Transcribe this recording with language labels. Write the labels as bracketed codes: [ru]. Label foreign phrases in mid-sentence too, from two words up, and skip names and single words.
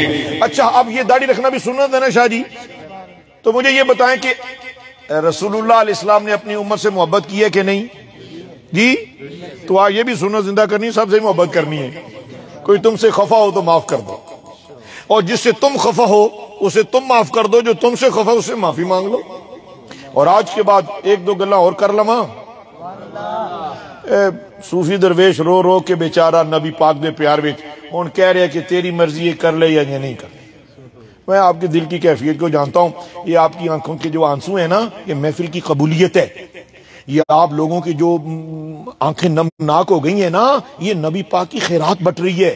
[ur] اچھا اب یہ داڑھی رکھنا بھی سنت ہے نا شاہ جی؟ تو مجھے یہ بتائیں کہ رسول اللہ علیہ السلام نے اپنی امت سے محبت کی ہے کہ نہیں جی؟ تو یہ بھی سنت زندہ کرنی، سب سے محبت کرنی ہے۔ کوئی تم سے خفا ہو تو معاف کر دو، اور جس سے تم خفا ہو اسے تم معاف کر دو، جو تم سے خفا اس سے معافی مانگ لو۔ اور آج کے بعد ایک دو گلہ اور کر لما۔ [pa] صوفی درویش رو رو کے بیچارہ نبی پاک دے پیار وچ ہن کہہ رہے [ur] کہ تیری مرضی یہ کر لے یا نہیں کر لے۔ میں آپ کے دل کی کیفیت کو جانتا ہوں. یہ آپ کی آنکھوں کے جو آنسو ہیں نا، یہ محفل کی قبولیت ہے. یہ آپ لوگوں کی جو آنکھیں نمناک ہو گئی ہیں نا، یہ نبی پاک کی خیرات بٹ رہی ہے.